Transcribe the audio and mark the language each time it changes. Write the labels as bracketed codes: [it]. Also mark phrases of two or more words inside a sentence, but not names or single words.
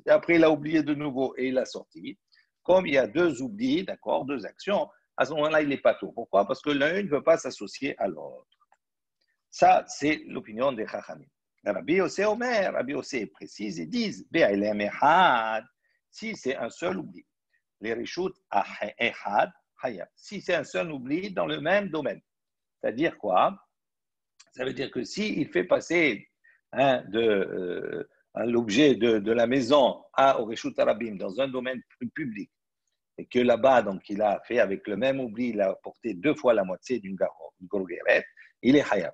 [fr] Après, il a oublié de nouveau et il a sorti. Comme il y a 2 oublis, d'accord, 2 actions, à ce moment-là, il n'est pas tout. Pourquoi? Parce que l'un ne veut pas s'associer à l'autre. Ça, c'est l'opinion des Chachamim. [he] רבי יוסי אומר, [fr] Rabbi Yossé précise, ils disent, si c'est un seul oubli, les [he] רשות אחד חייב. [fr] Si c'est un seul oubli dans le même domaine. C'est-à-dire quoi? Ça veut dire que s'il fait passer l'objet de la maison au [he] רשות הרבים [fr] dans un domaine public, et que là-bas, donc, il a fait avec le même oubli, il a apporté 2 fois la moitié d'une grogeret, il est hayab.